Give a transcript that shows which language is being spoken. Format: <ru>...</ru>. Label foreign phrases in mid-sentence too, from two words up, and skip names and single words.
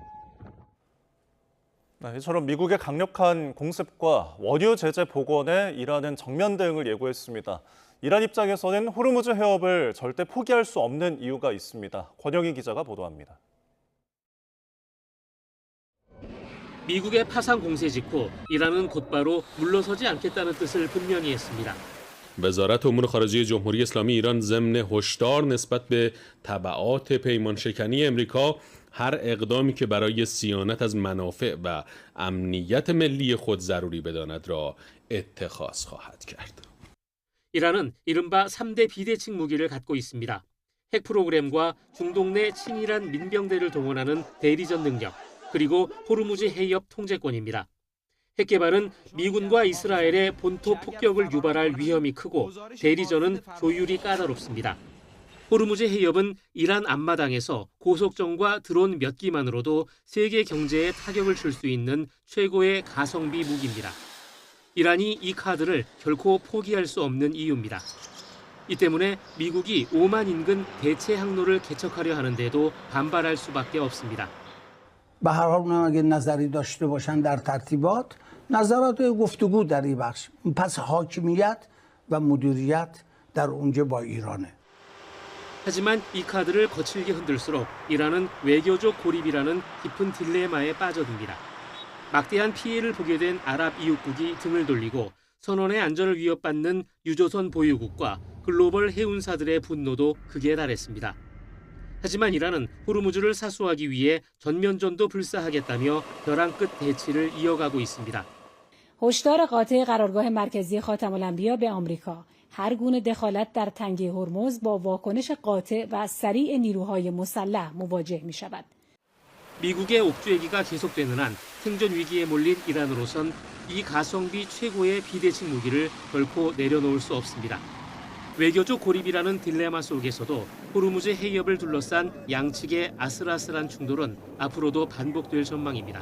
<ko>이처럼 미국의 강력한 공습과 원유 제재 복원에 이란은 정면 대응을 예고했습니다. 이란 입장에서는 호르무즈 해협을 절대 포기할 수 없는 이유가 있습니다. 권영희 기자가 보도합니다. 미국의 파상 공세 직후 이란은 곧바로 물러서지 않겠다는 뜻을 분명히 했습니다.</ko> <fa>وزارت امور خارجه جمهوری اسلامی ایران ضمن هشدار نسبت به تبعات پیمان شکنی امریکا هر اقدامی که برای صیانت از منافع و امنیت ملی خود ضروری بداند را اتخاذ خواهد کرد.</fa> <ko>이란은 이른바 3대 비대칭 무기를 갖고 있습니다. 핵 프로그램과 중동 내 친이란 민병대를 동원하는 대리전 능력, 그리고 호르무즈 해협 통제권입니다. 핵 개발은 미군과 이스라엘의 본토 폭격을 유발할 위험이 크고 대리전은 조율이 까다롭습니다. 호르무즈 해협은 이란 앞마당에서 고속정과 드론 몇 기만으로도 세계 경제에 타격을 줄 수 있는 최고의 가성비 무기입니다. 이란이 이 카드를 결코 포기할 수 없는 이유입니다. 이 때문에 미국이 오만 인근 대체 항로를 개척하려 하는데도 반발할 수밖에 없습니다.</ko> <fa>به هر حال اونم اگه نظری داشته باشن در ترتیبات نظرات گفتگو در این بخش پس حاکمیت و مدیریت در اونجا با ایرانه.</fa> <ko>하지만 이 카드를 거칠게 흔들수록 이란은 외교적 고립이라는 깊은 딜레마에 빠져듭니다. 막대한 피해를 보게 된 아랍 이웃국이 등을 돌리고 선원의 안전을 위협받는 유조선 보유국과 글로벌 해운사들의 분노도 극에 달했습니다. 하지만 이란은 호르무즈를 사수하기 위해 전면전도 불사하겠다며 벼랑 끝 대치를 이어가고 있습니다.</ko> <fa>هشدار قاطع قرارگاه مرکزی خاتم الانبیا به آمریکا هر گونه دخالت در تنگه هرمز با واکنش قاطع و سریع نیروهای مسلح مواجه می شود.</fa> <ko>미국의 옥죄기가 계속되는 한 생존 위기에 몰린 이란으로선 이 가성비 최고의 비대칭 무기를 결코 내려놓을 수 없습니다. 외교적 고립이라는 딜레마 속에서도 호르무즈 해협을 둘러싼 양측의 아슬아슬한 충돌은 앞으로도 반복될 전망입니다.</ko>